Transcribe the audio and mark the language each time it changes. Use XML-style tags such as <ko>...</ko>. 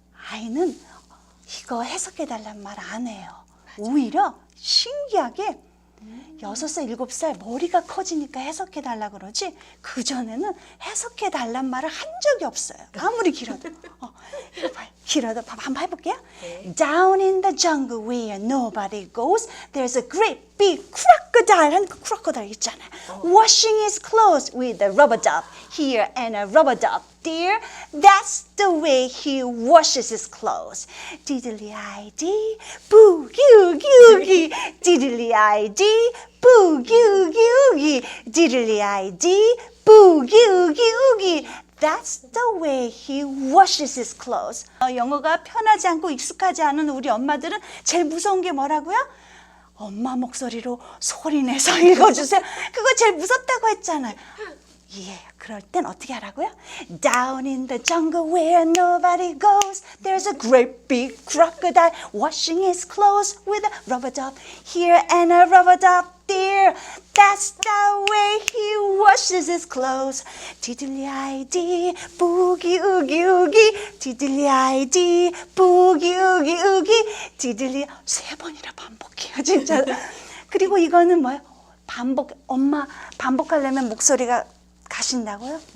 <ko>아이는 이거 해석해달란 말 안 해요. 오히려 신기하게 6살, 7살 머리가 커지니까 해석해달라 그러지 그전에는 해석해달란 말을 한 적이 없어요. 아무리 길어도. 이거 봐요. 길어도 한번 해볼게요.</ko> <en>Down in the jungle where nobody goes there's a great big crocodile.</en> <ko>한 crocodile 있잖아요.</ko> <en>Washing his clothes with a rubber dub here and a rubber dub there. That's the way he washes his clothes. Diddly-i-dee, boo-goo-goo-gee. Diddly-i-dee, boo-goo-goo-gee. Diddly-i-dee, boo-goo-goo-gee. That's the way he washes his clothes.</en> <ko>영어가 편하지 않고 익숙하지 않은 우리 엄마들은 제일 무서운 게 뭐라고요? 엄마 목소리로 소리내서 읽어주세요. 그거 제일 무섭다고 했잖아요. 예, 그럴 땐 어떻게 하라고요?</ko> <en>Down in the jungle where nobody goes, there's a great big crocodile washing his clothes with a rubber dub here and a rubber dub there. That's the way he washes his clothes.</en> <ko>디들리아이디 boogie oogie oogie 디들리아이디 boogie oogie oogie 디들리 3번이나 반복해요 진짜. 그리고 이거는 뭐예요? 엄마 반복하려면 목소리가 가신다고요?</ko>